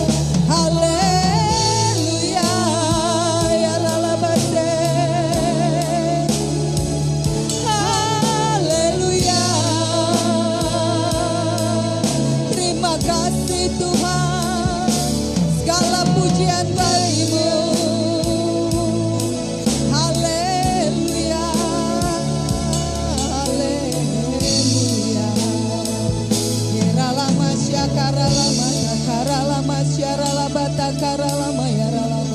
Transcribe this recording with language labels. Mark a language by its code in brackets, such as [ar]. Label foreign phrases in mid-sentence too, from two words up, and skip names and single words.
[id] Haleluya. Ya ralaba se. Haleluya. Terima kasih Tuhan. Segala pujian bagi-Mu. Haleluya. Haleluya. Yeralama syakaralama takaralama syaralaba takaralama yaralama.